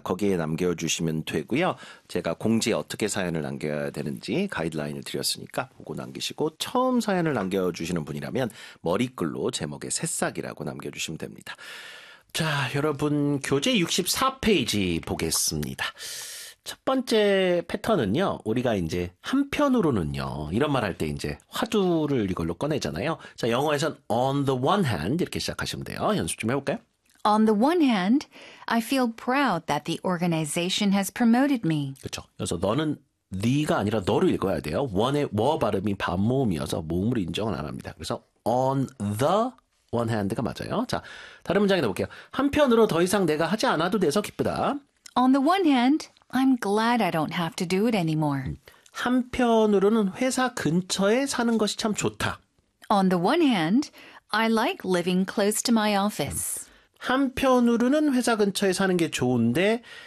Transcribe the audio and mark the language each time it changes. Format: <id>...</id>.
<ko>거기에 남겨주시면 되고요. 제가 공지에 어떻게 사연을 남겨야 되는지 가이드라인을 드렸으니까 보고 남기시고 처음 사연을 남겨주시는 분이라면 머리글로 제목에 새싹이라고 남겨주시면 됩니다. 자, 여러분 교재 64페이지 보겠습니다. 첫 번째 패턴은요, 우리가 이제 한편으로는요, 이런 말 할 때 이제 화두를 이걸로 꺼내잖아요. 자, 영어에선</ko> <en>on the one hand</en> <ko>이렇게 시작하시면 돼요. 연습 좀 해볼까요?</ko> <en>On the one hand, I feel proud that the organization has promoted me.</en> <ko>그렇죠. 그래서 너는 네가 아니라 너를 읽어야 돼요. 원의 워 발음이 반모음이어서 모음을 인정은 안 합니다.</ko> <en>그래서 on the one hand가</en> <ko>맞아요. 자, 다른 문장에 넣어볼게요. 한편으로 더 이상 내가 하지 않아도 돼서 기쁘다.</ko> <en>On the one hand, I'm glad I don't have to do it anymore.</en> <ko>한편으로는 회사 근처에 사는 것이 참 좋다.</ko> <en>On the one hand, I like living close to my office.</en> <ko>한편으로는 회사 근처에 사는 게 좋은데</ko>